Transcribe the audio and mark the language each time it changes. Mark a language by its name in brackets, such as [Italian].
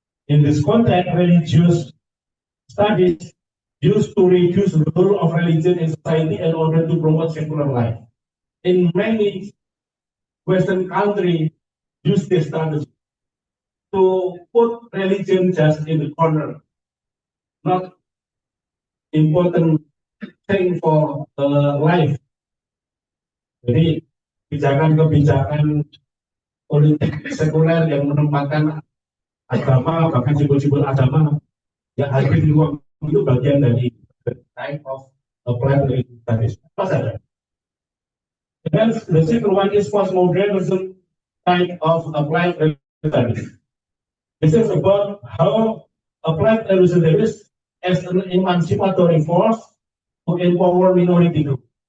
[English] In this context, religious studies used to reduce the role of religion in society in order to promote secular life. In many Western countries, use this studies to put religion just in the corner, not important thing for life. [Indonesian] Jadi kebijakan-kebijakan politik sekuler yang menempatkan agama, bahkan simbol-simbol agama yang hadir di ruang itu bagian dari [English] the type of applied religious studies. [Indonesian] Apa saja? [English] Dan the second one is postmodernism type of applied religious studies. This is about how applied religious studies as an emancipatory force to empower minority group.